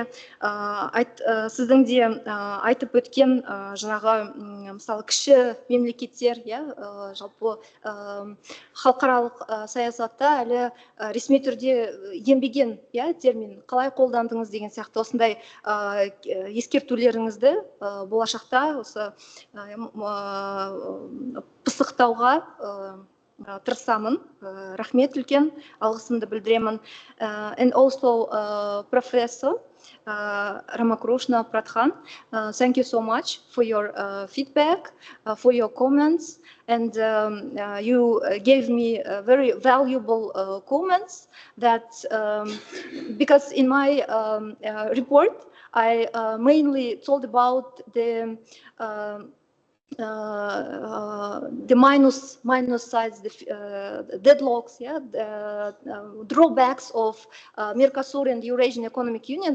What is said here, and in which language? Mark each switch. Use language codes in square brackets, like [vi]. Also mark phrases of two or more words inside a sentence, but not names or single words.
[kk] Сіздің де айтып өткен мысалы кіші мемлекеттер, жалпы халықаралық саясатта әлі ресми түрде енбеген термин қалай қолдандыңыз деген сияқты осындай ескертулеріңізді болашақта осы пысықтауға тырысамын. Рахмет үлкен, алғысымды білдіремін. [en] And also, Professor Ramakroshna Pradhan. Thank you so much for your feedback, for your comments, and you gave me very valuable comments that because in my report I mainly told about the minus sides, the deadlocks, yeah, the drawbacks of Mercosur and Eurasian Economic Union.